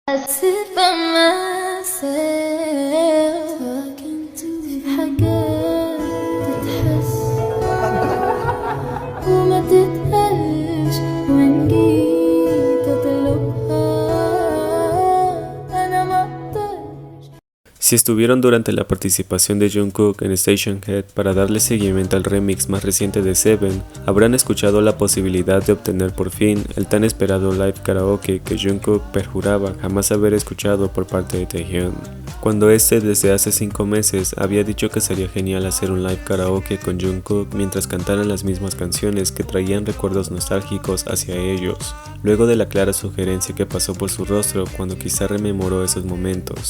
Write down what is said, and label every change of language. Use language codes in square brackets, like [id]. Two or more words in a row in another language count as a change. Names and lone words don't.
[en] sit by myself talking to [ar] حاجات تتحس وما تتقالش وإن جيت أطلبها أنا مقدرش. [es] Si estuvieron durante la participación de Jungkook en Station Head para darle seguimiento al remix más reciente de Seven, habrán escuchado la posibilidad de obtener por fin el tan esperado [en] live karaoke [es] que Jungkook perjuraba jamás haber escuchado por parte de Taehyung. Cuando este desde hace 5 meses había dicho que sería genial hacer un [en] live karaoke [es] con Jungkook mientras cantaran las mismas canciones que traían recuerdos nostálgicos hacia ellos, luego de la clara sugerencia que pasó por su rostro cuando quizá rememoró esos momentos.